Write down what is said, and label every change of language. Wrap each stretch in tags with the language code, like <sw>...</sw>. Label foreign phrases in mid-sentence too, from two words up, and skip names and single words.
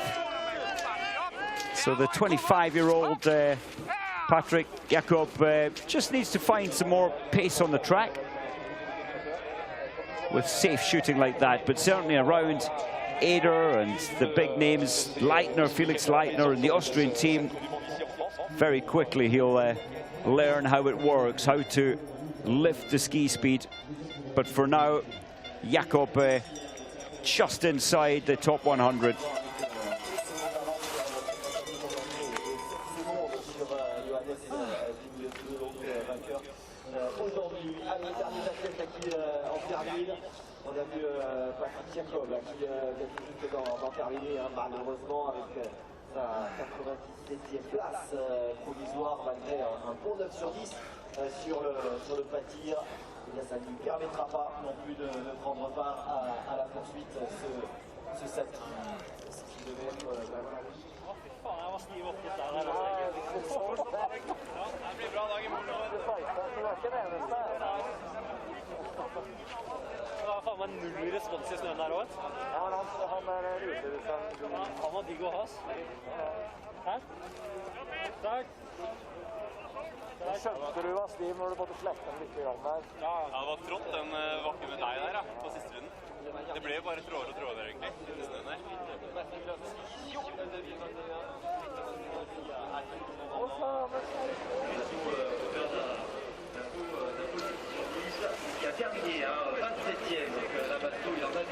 <en>So the 25-year-old Patrick Jakob just needs to find some more pace on the track with safe shooting like that, but certainly around Eder and the big names, Leitner, Felix Leitner, and the Austrian team, very quickly he'll learn how it works, how to lift the ski speed. But for now, Jakob just inside the top 100.</en> <fr>On a vu Patrick Jakob qui vient tout juste d'en terminer, malheureusement, avec sa 97e place provisoire malgré un bon 9 sur 10 sur le pas de tir. Et bien, ça ne lui permettra pas non plus de prendre part à la poursuite, ce sac qui devait être</fr> <no>Faen, jeg var stiv oppgitt der. Det blir bra dag i morgen. Det var ikke det eneste. Det var faen meg null respons i snøen der også. Ja, han er ute. Han var digg å ha, ass. Hæ? Takk. Skjønte du var stiv når du måtte slette den litt grann der? Ja, det var trått den bakken med deg der, på siste runden. Det ble jo bare tråder og tråder, egentlig, i snøen der.</no> <fr>Qui a terminé, 27e, donc la bateau il en a</fr>